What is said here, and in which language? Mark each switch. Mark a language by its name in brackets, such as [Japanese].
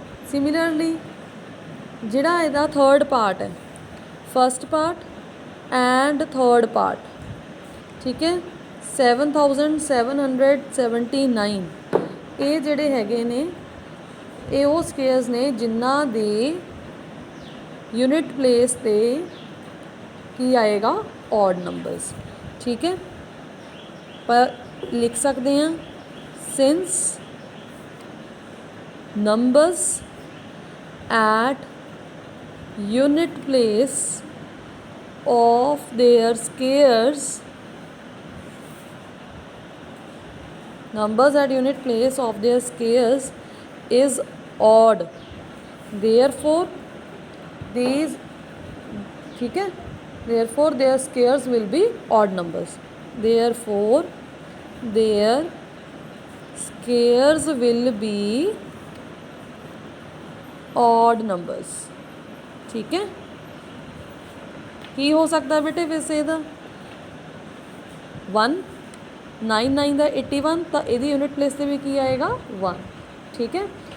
[Punjabi] Similarly ਜਿਹੜਾ ਇਹਦਾ third part ਹੈ, first part and third part, ਠੀਕ ਹੈ, 7779, ਇਹ ਜਿਹੜੇ ਹੈਗੇ ਨੇ ਇਹ ਉਹ ਸਕੇਅਰਸ ਨੇ ਜਿਨ੍ਹਾਂ ਦੇ ਯੂਨਿਟ ਪਲੇਸ 'ਤੇ ਕੀ ਆਏਗਾ odd ਨੰਬਰਸ, ਠੀਕ ਹੈ। ਪਰ ਲਿਖ ਸਕਦੇ ਹਾਂ [English] since numbers at unit place of their squares, numbers at unit place of their squares is odd, therefore these, ठीक है, therefore their squares will be odd numbers, therefore their squares will be odd numbers, ठीक है। [Punjabi] ਕੀ ਹੋ ਸਕਦਾ ਬੇਟੇ ਵੈਸੇ ਇਹਦਾ 1 9 9 ਦਾ 81, ਤਾਂ ਇਹਦੀ ਯੂਨਿਟ ਪਲੇਸ 'ਤੇ ਵੀ ਕੀ ਆਏਗਾ 1, ਠੀਕ ਹੈ।